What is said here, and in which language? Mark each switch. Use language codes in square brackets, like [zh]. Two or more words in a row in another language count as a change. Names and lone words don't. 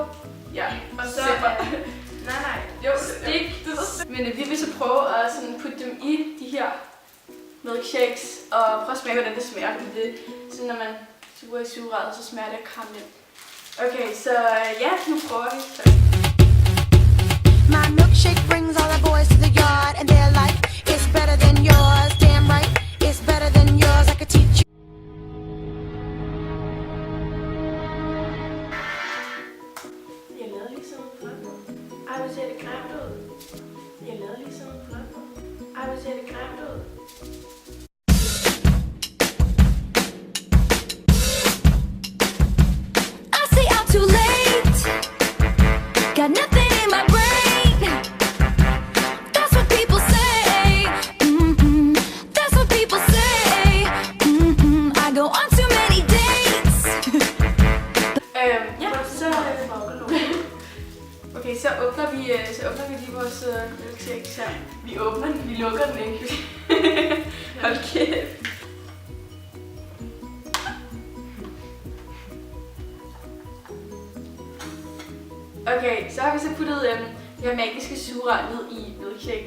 [da] Ja, og så... nej. Jo, stik. Men vi vil så prøve at sådan putte dem i de her milkshakes og prøve at smage, hvordan det smager. Fordi det sådan, når man suger i sugerøret, så smager det af karamel. Okay, så ja, nu prøver vi. [en] My milkshake brings all the boys to the yard, and they're like, it's better than yours. Damn right, it's better than yours. I could teach you. [da] Jeg lavede lige sådan noget flot. Ej, hvor ser det grimt ud. Jeg lavede lige sådan noget flot. Ej, hvor ser det grimt ud. [en] I say I'm too late. Got nothing in my brain. That's what people say. That's what people say. I go on too many dates. [da] Ja, så... Okay, så åbner vi lige vores milkshakes her. Vi åbner den, vi lukker den ikke. Hold kæft. Okay, så har vi så puttet det her magiske sugerør ned i milkshaken.